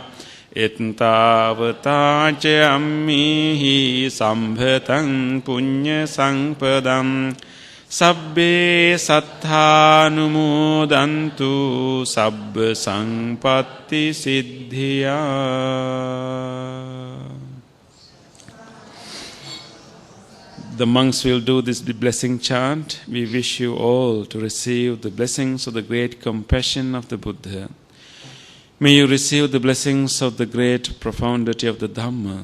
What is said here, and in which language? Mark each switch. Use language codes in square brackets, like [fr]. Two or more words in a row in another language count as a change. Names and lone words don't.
[pi] Ettavata ammihi sambhatam punya sangpadam sabbe sattā anumodantu sabba sangpatti siddhya. [en] The monks will do this blessing chant. We wish you all to receive the blessings of the great compassion of the Buddha. May you receive the blessings of the great profundity of the Dhamma.